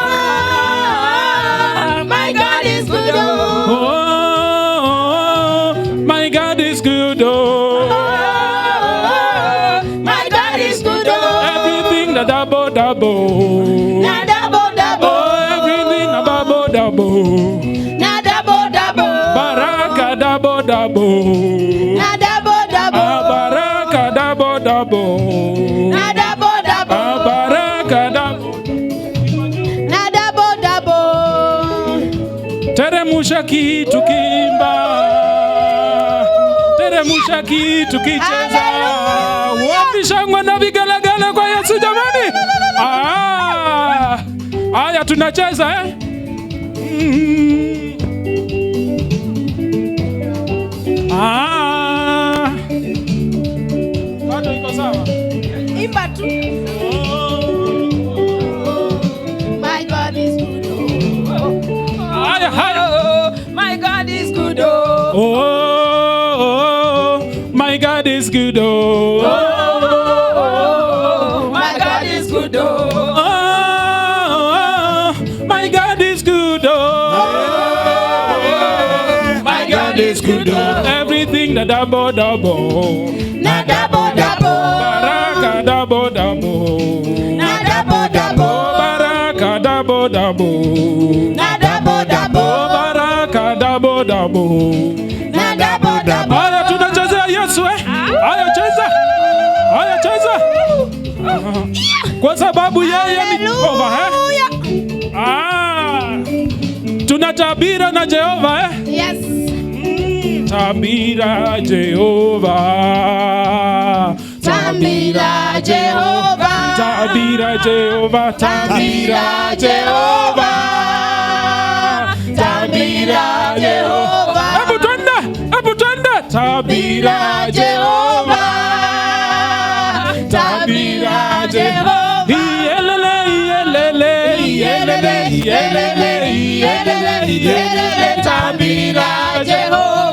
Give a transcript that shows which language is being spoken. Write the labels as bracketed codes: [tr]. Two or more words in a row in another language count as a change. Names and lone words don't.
[en] My God is good. oh, my God is good. Oh, My God is good. everything that double. Na double double. Oh, everything that double. Na double double. Baraka double. Na double double. Baraka double. Na double double. Baraka double. Na double double. [sw] Teremusha kitu kimba, teremusha kitu kicheza. Hallelujah. Wapi shangwe na vigelegele kwa Yesu jamani? Haya tunacheza eh? Bado iko sawa? Imba tu. [en] My God is good. [sw] Haya. [en] My God is good. Oh, my God is good. Oh, My God is good. my God is good. My God is good. Everything that double. Na double double. Baraka double. Na double double. Baraka double. Na double double. Baraka double. Na double double. [sw] Haya tunachezea Yesu eh? Haya cheza. Kwa sababu yeye ni Jehova eh? Tunatabira na Jehova eh? [en] Yes. [sw] Tabira Jehova. Tabira Jehova. Tabira Jehova. Tabira Jehova. Tabira Jehova. Hebu twende. Tabira Jehova. Tabira Jehova. Tabira Jehova.